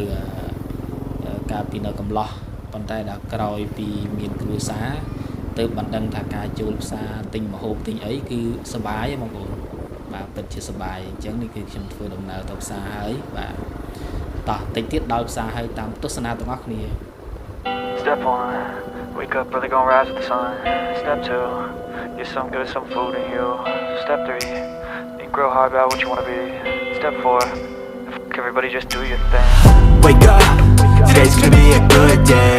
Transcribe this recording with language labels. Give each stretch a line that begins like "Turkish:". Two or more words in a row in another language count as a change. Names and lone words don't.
Khmer: នៅកំឡោះប៉ុន្តែដល់ក្រោយពីមានគ្រួសារទៅបានដឹងថាការចូលផ្សារទិញម្ហូបទិញអីគឺសប្បាយបងប្អូនបាទពិតជាសប្បាយអញ្ចឹងនេះគឺខ្ញុំធ្វើដំណើរទៅផ្សារហើយបាទតោះតិចទៀតដល់ផ្សារហើយតាមទស្សនាទាំងអស់គ្នា
English: Step 1 wake up early gonna rise with the sun. Step 2 get some good some food in you. Step 3 think real hard about what you want to be. Step 4 everybody just do your thing. Wake up, today's gonna be a good day.